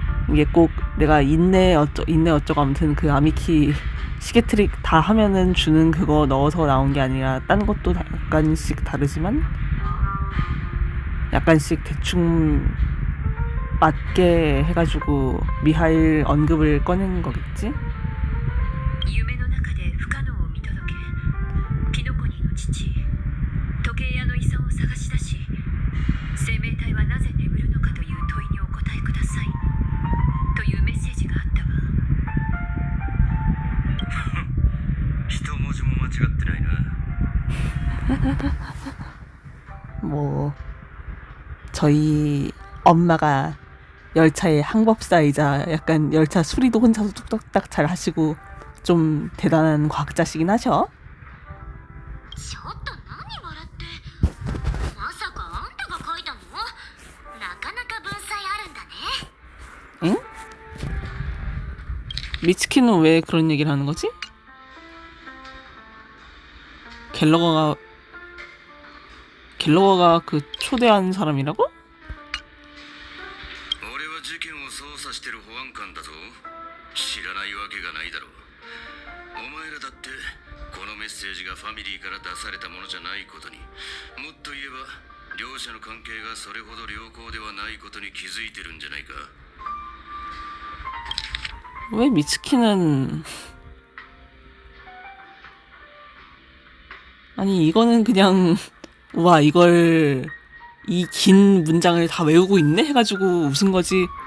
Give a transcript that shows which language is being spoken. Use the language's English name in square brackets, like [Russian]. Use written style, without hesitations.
[Korean] 이게 꼭 내가 인내 어쩌고 아무튼 그 아미키 시계 트릭 다 하면은 주는 그거 넣어서 나온 게 아니라 딴 것도 약간씩 다르지만 약간씩 대충 맞게 해가지고 미하일 언급을 꺼낸 거겠지? [Japanese] 夢の中で不可能を見届け、ピノコニーの父、時計屋の遺産を探し出し、生命体はなぜ眠るのかという問いにお答えくださいというメッセージがあったわ。一文字も間違ってないな。 [Korean] 뭐 저희 엄마가 열차의 항법사이자 약간 열차 수리도 혼자서 뚝딱딱 잘 하시고 좀 대단한 과학자시긴 하셔. [Japanese] ちょっと何笑って。まさかあんたが書いたの？なかなか文才あるんだね。 [Korean] 응? 미츠키는 왜 그런 얘기를 하는 거지? 갤러거가 그 초대한 사람이라고? [Japanese] 俺は事件を捜査してる保安官だぞ。知らないわけがないだろう。お前らだってこのメッセージがファミリーから出されたものじゃないことに、もっと言えば両者の関係がそれほど良好ではないことに気づいてるんじゃないか。 [Korean] 왜 미츠키는 아니 이거는 그냥 와 이걸 이 긴 문장을 다 외우고 있네 해가지고 웃은 거지.